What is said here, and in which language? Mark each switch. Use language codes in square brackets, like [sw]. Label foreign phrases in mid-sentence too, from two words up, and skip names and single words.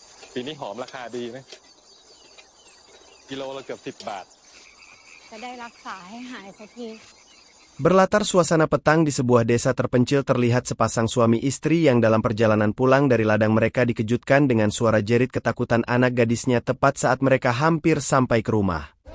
[th] ปีนี้หอมราคาดีนะกิโลละเกือบ10 บาท จะได้รักษาให้หายสักที [id] Berlatar suasana petang di sebuah desa terpencil terlihat sepasang suami istri yang dalam perjalanan pulang dari ladang mereka dikejutkan dengan suara jerit ketakutan anak gadisnya tepat saat mereka hampir sampai ke rumah.